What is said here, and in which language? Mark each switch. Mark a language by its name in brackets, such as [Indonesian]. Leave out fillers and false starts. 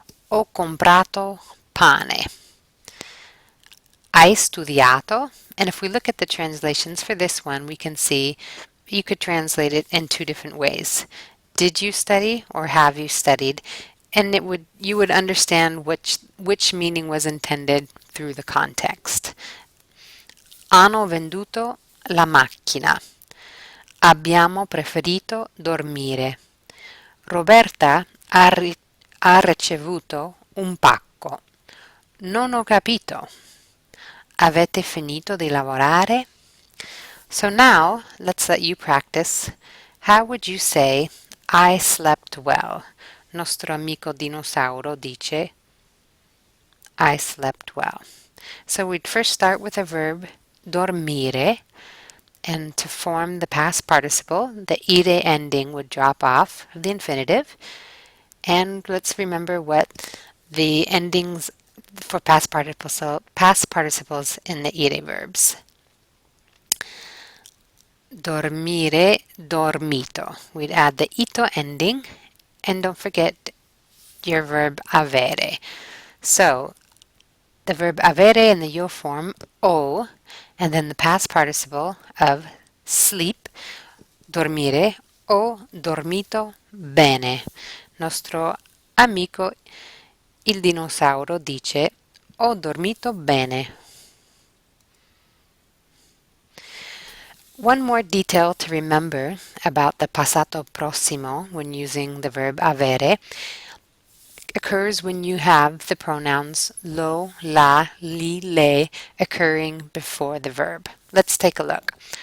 [Italian] Ho comprato pane. Hai studiato? [English] And if we look at the translations for this one, we can see you could translate it in two different ways. Did you study or have you studied? And you would understand which meaning was intended through the context. [Italian] Hanno venduto la macchina. Abbiamo preferito dormire. Roberta ha ricevuto un pacco. Non ho capito. Avete finito di lavorare? [English] So now, let's let you practice. How would you say, I slept well? [Italian] Nostro amico dinosauro dice, [English] I slept well. So we'd first start with the verb dormire, and to form the past participle, the ire ending would drop off of the infinitive. And let's remember what the endings for past participles in the ire verbs. [Italian] Dormire, dormito. [English] We'd add the ito ending, and don't forget your verb avere. So the verb avere in the io form, o, and then the past participle of sleep, dormire, [Italian] ho dormito bene. Nostro amico il dinosauro dice, ho dormito bene. [English] One more detail to remember about the passato prossimo when using the verb avere occurs when you have the pronouns lo, la, li, le occurring before the verb. Let's take a look.